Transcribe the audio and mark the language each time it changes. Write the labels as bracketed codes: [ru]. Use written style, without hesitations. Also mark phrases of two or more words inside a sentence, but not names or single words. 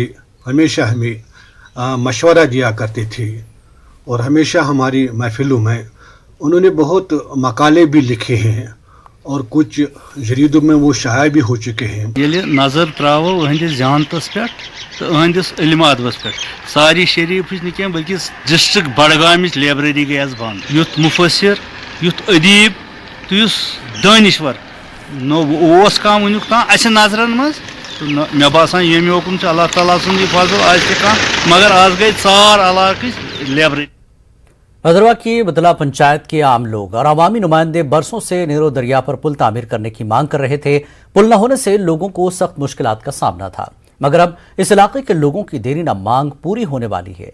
[hi] हमेशा हमें मशवरा दिया करते थे और हमेशा हमारी महफिलों में उन्होंने बहुत मकाले भी लिखे हैं और कुछ जरीदों में वो शाया भी हो चुके हैं। [ks] ये नजर त्रावो अहंदिस जानतस पे तो अहंदिस इल्म अदबस पे सारी शरीफ न बल्कि डिस्ट्रिक्ट बडगाम लाइब्रेरी गई बंद। युथ मुफसर, युथ अदीब तो युस दानिश्वर नोस कह वनुक तान अस नजरन मज तो मे बासान ये ओकुन अल्लाह ताला सुन फजल आज मगर आज गई सार इलाक लाइब्रेरी। [hi] भदरवा की बदला पंचायत के आम लोग और अवामी नुमाइंदे बरसों से नेरो दरिया पर पुल तामीर करने की मांग कर रहे थे। पुल न होने से लोगों को सख्त मुश्किलात का सामना था, मगर अब इस इलाके के लोगों की देरी न मांग पूरी होने वाली है।